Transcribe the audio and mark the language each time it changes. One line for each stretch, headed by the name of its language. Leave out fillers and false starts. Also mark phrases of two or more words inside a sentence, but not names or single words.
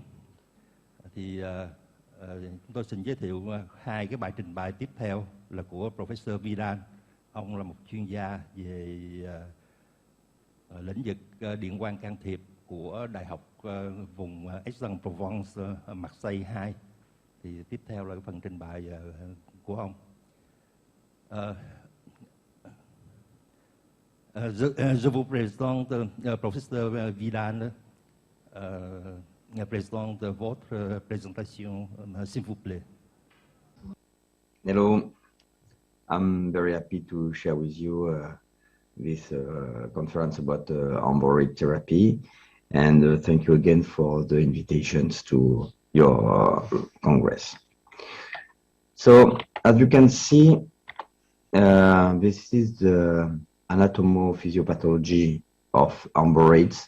Vietnamese: Thì chúng tôi xin giới thiệu hai cái bài trình bày tiếp theo là của Professor Vidal. Ông là một chuyên gia về lĩnh vực điện quang can thiệp của Đại học vùng Aix-en-Provence, Marseille 2. Thì tiếp theo là cái phần trình bày của ông.
French: Je vous présente Professeur Vidal. Présente votre présentation, s'il vous plaît.
English: Hello, I'm very happy to share with you this conference about Emborrhoid therapy, and thank you again for the invitations to your congress. So, as you can see, this is the anatomophysiopathology of Emborrhoids.